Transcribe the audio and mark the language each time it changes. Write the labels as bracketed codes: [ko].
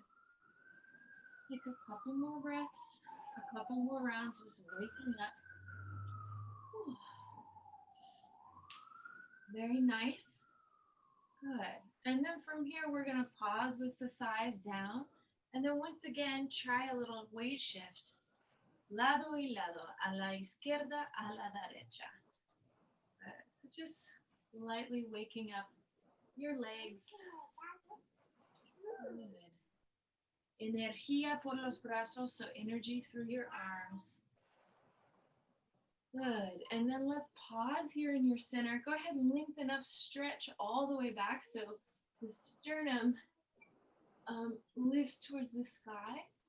[en] Let's take a couple more breaths, a couple more rounds, just waking up. Whew. Very nice. Good. And then from here, we're going to pause with the thighs down. And then once again, try a little weight shift. [es] Lado y lado, a la izquierda, a la derecha. [en] Good. So just slightly waking up your legs. Good. [es] Energía por los brazos, [en] so energy through your arms. Good. And then let's pause here in your center. Go ahead and lengthen up, stretch all the way back so the sternum lifts towards the sky.